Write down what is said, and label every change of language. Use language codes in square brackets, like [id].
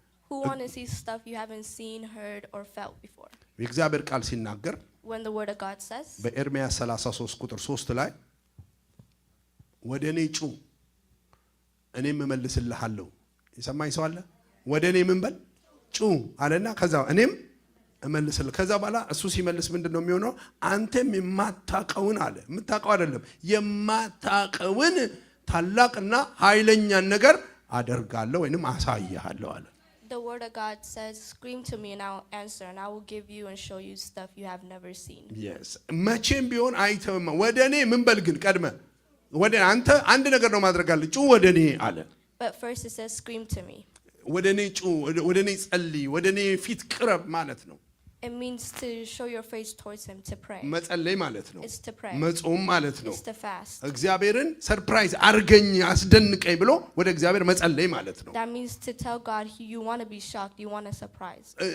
[en] Who want to see stuff you haven't seen, heard, or felt before? [am] የእግዚአብሔር ቃል ሲናገር [en] When the word of God says, [am] በኤርምያስ 33 ቁጥር 3 ላይ ወደ እኔ ጩ እኔም እመልስልሃለሁ። የሰማኝ ሰው አለ? ወደ እኔ ምን በል ጩ አለና ከዛ እኔም እመልስልህ። ከዛ በኋላ እሱ ሲመልስ ምንድነው የሚሆነው? አንተም የማታቀውን አለ። የምታቀው አይደለም የማታቀውን ታላቅና ኃይለኛን ነገር አደርጋለሁ ወይንም አሳያለሁ አለ። [en] the word of God says, scream to me and I will answer, and I will give you and show you stuff you have never seen. Yes. [am] መቼም ቢሆን አይተውም። ወደ እኔ ምን በል ግን ቀድመ ወደ አንተ አንድ ነገር ነው ማድረጋለህ። ጩ ወደ እኔ አለ። [en] But first it says, scream to me. [am] ወደ እኔ ጩ፣ ወደ እኔ ጸልይ፣ ወደ እኔ ፊት ቅረብ ማለት ነው። [en] It means to show your face towards him, to pray. [am] መጸለይ ማለት ነው። [en] It's to pray. [am] መጾም ማለት ነው። [en] It's to fast. [am] እግዚአብሔርን ሰርፕራይዝ አርገኝ አስደንቀኝ ብሎ ወደ እግዚአብሔር መጸለይ ማለት ነው። [en] That means to tell God you want to be shocked, you want a surprise.